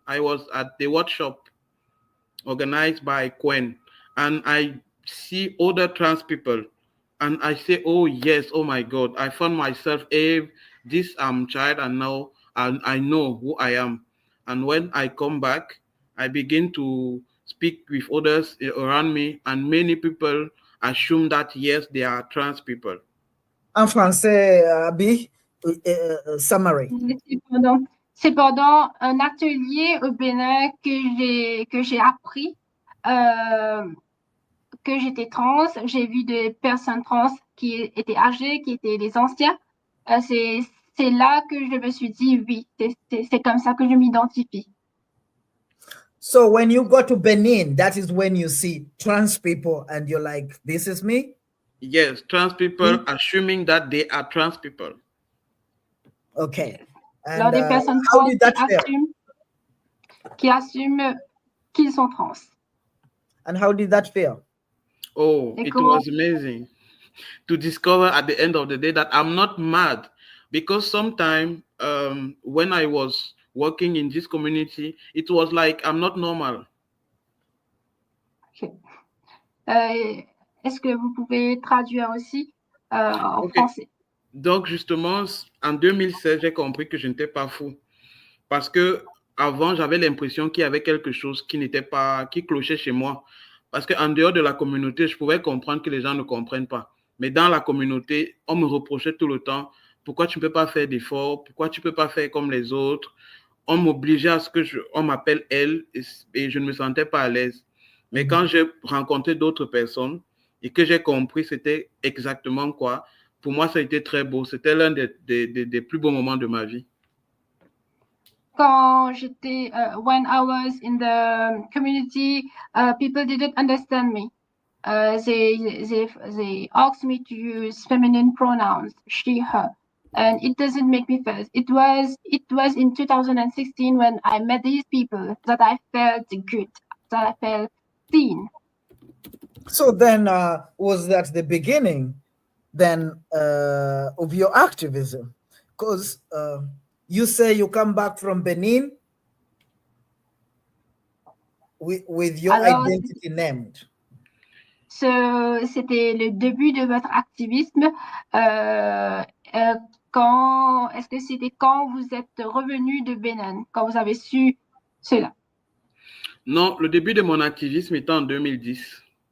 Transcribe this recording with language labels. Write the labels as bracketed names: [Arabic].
[English] I was at the workshop organized by Quen, and I see other trans people, and I say, oh yes, oh my God, I found myself, this child, and now I know who I am. And when I come back, I begin to speak with others around me, and many people assume that yes, they are trans people. [French] En français, Abi, summary. C'est pendant un atelier au Bénin que j'ai appris que j'étais trans. J'ai vu des personnes trans qui étaient âgées, qui étaient des anciens. C'est là que je me suis dit, oui, c'est comme ça que je m'identifie. [English] So when you go to Benin, that is when you see trans people and you're like, this is me? Yes, trans people assuming that they are trans people. Okay. And [French] Alors, des personnes [English] how [French] trans [English] did that feel? [French] qui assument qu'ils sont trans. [English] And how did that feel? Oh, it was amazing to discover at the end of the day that I'm not mad, because sometimes when I was working in this community, it was like I'm not normal. Okay. [French] Est-ce que vous pouvez traduire aussi en français? Donc, justement, en 2016, j'ai compris que je n'étais pas fou. Parce que avant, j'avais l'impression qu'il y avait quelque chose qui clochait chez moi. Parce qu'en dehors de la communauté, je pouvais comprendre que les gens ne comprennent pas. Mais dans la communauté, on me reprochait tout le temps, pourquoi tu ne peux pas faire d'efforts, pourquoi tu ne peux pas faire comme les autres. On m'obligeait à ce qu'on m'appelle elle, et je ne me sentais pas à l'aise. Mais quand j'ai rencontré d'autres personnes et que j'ai compris c'était exactement quoi, pour moi, ça a été très beau. C'était l'un des plus beaux moments de ma vie. Quand j'étais, [English] when I was in the community, people didn't understand me. They asked me to use feminine pronouns, she, her, and it doesn't make me feel. It was in 2016 when I met these people that I felt good, that I felt seen. So then, was that the beginning then of your activism? Because you say you come back from Benin with your identity named. [French] C'était le début de votre activisme. Est-ce que c'était quand vous êtes revenu de Bénin, quand vous avez su cela? Non, le début de mon activisme était en 2010.